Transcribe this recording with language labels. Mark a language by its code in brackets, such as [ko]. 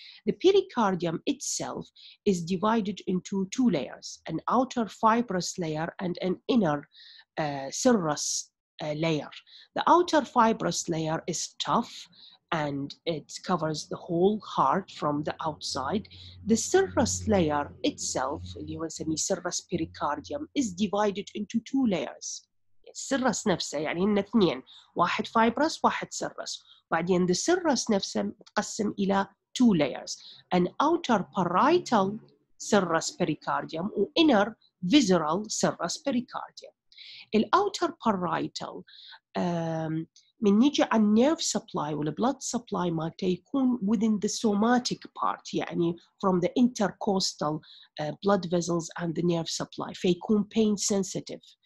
[en] The pericardium itself is divided into 2 layers, an outer fibrous layer and an inner serous layer. The outer fibrous layer is tough and it covers the whole heart from the outside. The serous layer itself, [ar] اللي هو نسميه [en] serous pericardium, is divided into 2 layers. [ar] السرس نفسه يعني هن 2، واحد فايبرس واحد سرس، وبعدين [en] the [ar] سرس نفسه متقسم إلى [en] 2 layers, an outer parietal serous pericardium [ar] و [en] inner visceral serous pericardium. [ar] الأوتر [en] parietal [ar] من نيجي على النيرف سبلاي ولا [en] blood supply [ar] مالته يكون [en] within the somatic part، [ar] يعني [en] from the intercostal blood vessels and the nerve supply، [ar] فيكون [en] pain sensitive.